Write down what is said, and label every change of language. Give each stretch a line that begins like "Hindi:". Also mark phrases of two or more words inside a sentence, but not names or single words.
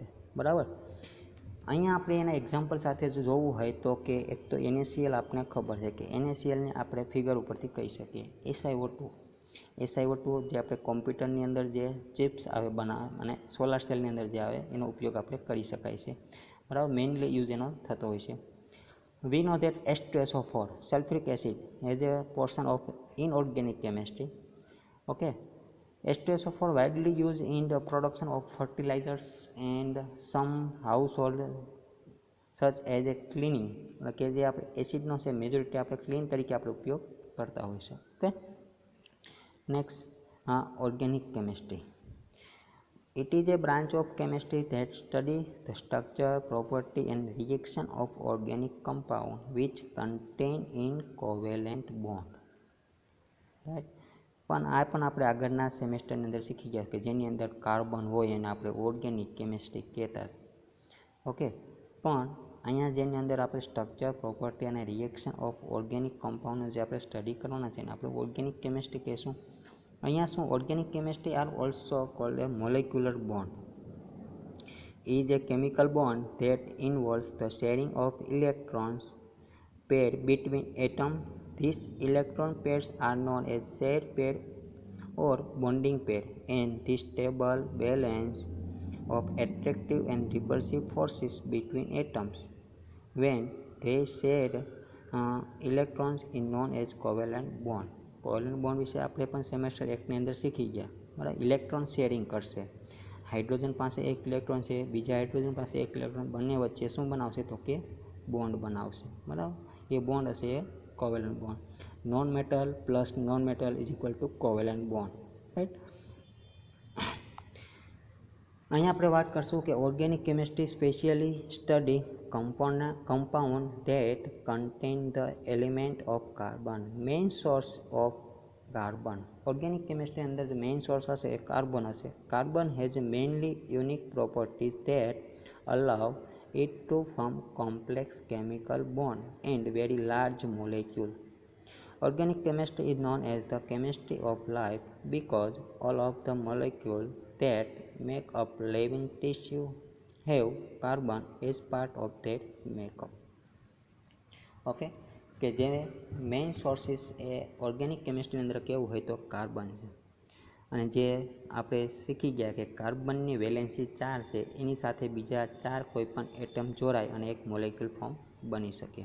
Gujarati: બરાબર, અહીંયા આપણે એના એક્ઝામ્પલ સાથે જો જોવું હોય તો કે એક તો NaCl આપણે ખબર છે કે NaClને આપણે ફિગર ઉપરથી કહી શકીએ SiO2. SiO2 જે આપણે કોમ્પ્યુટરની અંદર જે ચિપ્સ આવે બનાવે અને
English: solar cellની
Gujarati: અંદર જે આવે એનો ઉપયોગ આપણે કરી શકાય છે. બરાબર,
English: mainly use
Gujarati: એનો થતો હોય છે.
English: We know that H2SO4 sulfuric acid is a portion of inorganic chemistry. Okay, H2SO4 widely used in the production of fertilizers and some household such as a cleaning.
Gujarati: કે જે આપણે એસિડનો છે મેજોરિટી આપણે ક્લીન તરીકે આપણે ઉપયોગ કરતા હોય છે.
English: okay, next organic chemistry. It is a branch of chemistry that study the structure, property and reaction of organic compound which contain in covalent bond. Right?
Gujarati: પણ આપણે આગળના સેમેસ્ટરની અંદર શીખી ગયા કે જેની અંદર કાર્બન હોય એને આપણે
English: organic chemistry
Gujarati: કહેતા. ઓકે, પણ અહીંયા જેની અંદર આપણે
English: structure, property
Gujarati: અને
English: reaction of organic compound
Gujarati: જે આપણે સ્ટડી કરવાના છે એને આપણે
English: organic chemistry
Gujarati: કહેશું. અહીંયા શું
English: organic chemistry are also called a molecular bond. is a chemical bond that involves the sharing of electrons pair between atoms. These electron pairs are known as shared pair or bonding pair, and this stable balance of attractive and repulsive forces between atoms when they share electrons is known as covalent bond. covalent bond
Gujarati: વિશે આપણે પણ સેમેસ્ટર 1ની અંદર શીખી ગયા. બરાબર,
English: electron sharing
Gujarati: કરશે. હાઇડ્રોજન પાસે એક ઇલેક્ટ્રોન છે, બીજા હાઇડ્રોજન પાસે એક ઇલેક્ટ્રોન, બંને વચ્ચે શું બનાવશે તો કે બોન્ડ બનાવશે. બરાબર, એ બોન્ડ હશે એ
English: covalent bond. non metal plus non metal is equal to covalent bond.
Gujarati: રાઈટ, અહીંયા આપણે વાત કરશું કે
English: organic chemistry specially study compound that contain the element of carbon, main source of carbon. Organic chemistry
Gujarati: અંદર જે
English: main source
Gujarati: હશે એ કાર્બન હશે.
English: Carbon has mainly unique properties that allow it to form complex chemical bond and very large molecule. Organic chemistry is known as the chemistry of life because all of the molecules that make up living tissue have carbon as part of that makeup.
Gujarati: ઓકે, કે જે
English: main sources
Gujarati: એ
English: organic chemistryની
Gujarati: અંદર કેવું હોય તો કાર્બન છે. અને જે આપણે શીખી ગયા કે કાર્બનની વેલેન્સી 4 છે, એની સાથે બીજા 4 કોઈ પણ એટમ જોડાય અને એક
English: molecule form
Gujarati: બની શકે.